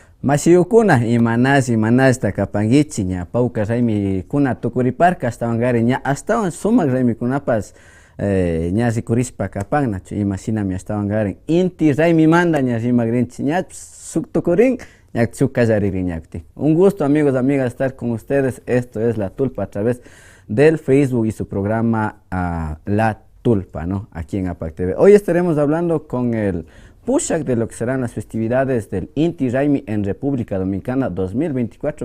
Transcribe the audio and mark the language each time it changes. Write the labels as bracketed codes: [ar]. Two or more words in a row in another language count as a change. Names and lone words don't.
[qu] Mashiyukuna imanas takapangichi ña pauka raymi kuna tukuriparka astawangari ña astawan sumak raymi kunapas ña rikurispa kapannachu imashinami astawangari inti raymi manda ña rimagrinchi ña tukurin ña chukallaririn ñakti. [es] Un gusto amigos, amigas estar con ustedes. Esto es La Tulpa a través del Facebook y su programa La Tulpa, ¿no? Aquí en APAC TV. Hoy estaremos hablando con el Pushak de lo que serán las festividades del Inti Raymi en República Dominicana 2024.